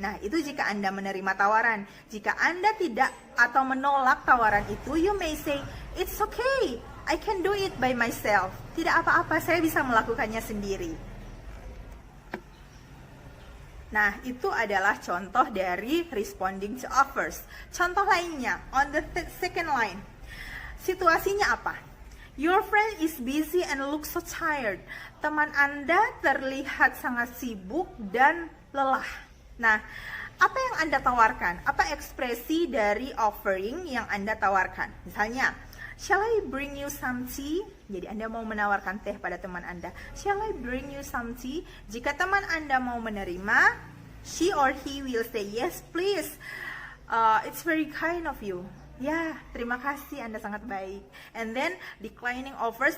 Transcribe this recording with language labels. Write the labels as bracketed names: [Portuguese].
[Indonesian] Nah, itu jika Anda menerima tawaran. Jika Anda tidak atau menolak tawaran itu, [English] you may say, it's okay. I can do it by myself. [Indonesian] Tidak apa-apa, saya bisa melakukannya sendiri. Nah, itu adalah contoh dari responding to offers. Contoh lainnya, [English] on the second line. [Indonesian] Situasinya apa? [English] Your friend is busy and looks so tired. [Indonesian] Teman Anda terlihat sangat sibuk dan lelah. Nah, apa yang Anda tawarkan? Apa ekspresi dari offering yang Anda tawarkan? Misalnya, [English] shall I bring you some tea? [Indonesian] Jadi Anda mau menawarkan teh pada teman Anda. [English] Shall I bring you some tea? [Indonesian] Jika teman Anda mau menerima, [English] she or he will say, yes please. It's very kind of you. [Indonesian] Ya, terima kasih, Anda sangat baik. [English] And then, declining offers.